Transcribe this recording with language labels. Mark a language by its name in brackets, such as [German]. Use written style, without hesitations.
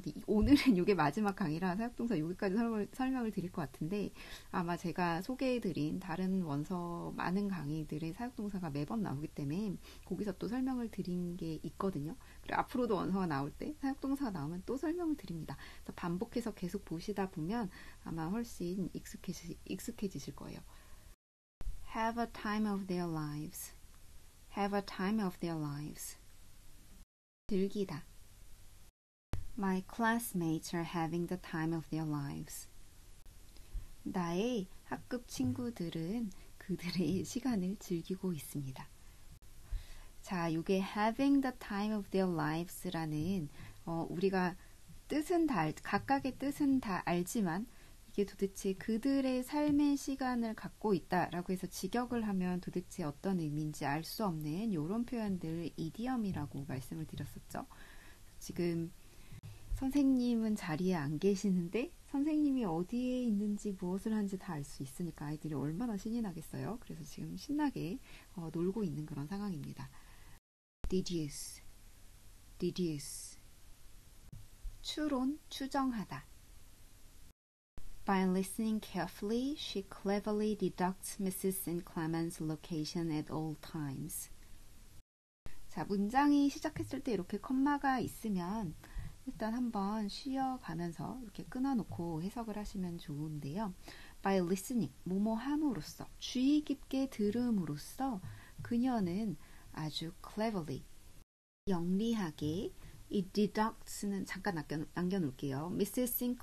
[Korean] 근데 오늘은 이게 마지막 강의라 사역동사 여기까지 설명을 드릴 것 같은데 아마 제가 소개해드린 다른 원서 많은 강의들의 사역동사가 매번 나오기 때문에 거기서 또 설명을 드린 게 있거든요. 그리고 앞으로도 원서가 나올 때 사역동사가 나오면 또 설명을 드립니다. 그래서 반복해서 계속 보시다 보면 아마 훨씬 익숙해지실 거예요. [English] Have a time of their lives. Have a time of their lives. [Korean] 즐기다. [English] My classmates are having the time of their lives. [Korean] 나의 학급 친구들은 그들의 시간을 즐기고 있습니다. 자, 이게 having the time of their lives라는 우리가 각각의 뜻은 다 알지만 이게 도대체 그들의 삶의 시간을 갖고 있다라고 해서 직역을 하면 도대체 어떤 의미인지 알 수 없는 이런 표현들 이디엄이라고 말씀을 드렸었죠. 지금 선생님은 자리에 안 계시는데 선생님이 어디에 있는지 무엇을 하는지 다 알 수 있으니까 아이들이 얼마나 신이 나겠어요. 그래서 지금 신나게 놀고 있는 그런 상황입니다. [English] deduce, [Korean] 추론, 추정하다. [English] By listening carefully, she cleverly deducts Mrs. St. Clement's location at all times. [Korean] 자, 문장이 시작했을 때 이렇게 컴마가 있으면 일단 한번 쉬어가면서 이렇게 끊어놓고 해석을 하시면 좋은데요. [English] By listening, [Korean] 뭐뭐 함으로써, 주의 깊게 들음으로써 그녀는 아주 [English] cleverly, [Korean] 영리하게 이 [English] deducts [Korean] 는 잠깐 남겨놓을게요. Mrs. St.